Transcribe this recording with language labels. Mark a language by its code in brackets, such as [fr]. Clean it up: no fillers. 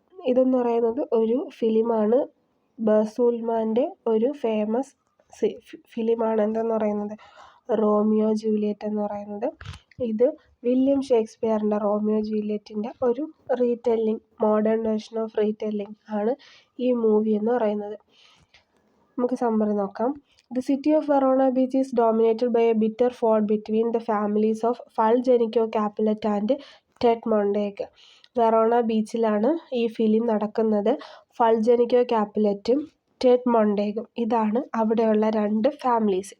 [ml] ഇതെന്ന് പറയുന്നത് ഒരു ഫിലിമാണ്. ബസൂൽമാൻ്റെ ഒരു ഫേമസ് ഫിലിമാണ് എന്തെന്ന് പറയുന്നത് റോമിയോ ജൂലിയറ്റ് എന്ന് പറയുന്നത്. ഇത് വില്യം ഷേക്സ്പിയറിൻ്റെ റോമിയോ ജൂലിയറ്റിൻ്റെ ഒരു റീടെല്ലിംഗ്, [en] modern version of retelling [ml] ആണ് ഈ മൂവി എന്ന് പറയുന്നത്. നമുക്ക് സമ്മറി നോക്കാം. [en] The city of Verona Beach is dominated by a bitter feud between the families of Fulgenico Capulet and Ted Mondego. [ml] Verona ബീച്ചിലാണ് ഈ ഫിലിം നടക്കുന്നത്. ഫൾജനിക്കോ കാപ്പുലറ്റും ടെഡ് മൊണ്ടേഗും ഇതാണ് അവിടെയുള്ള രണ്ട് ഫാമിലീസ്.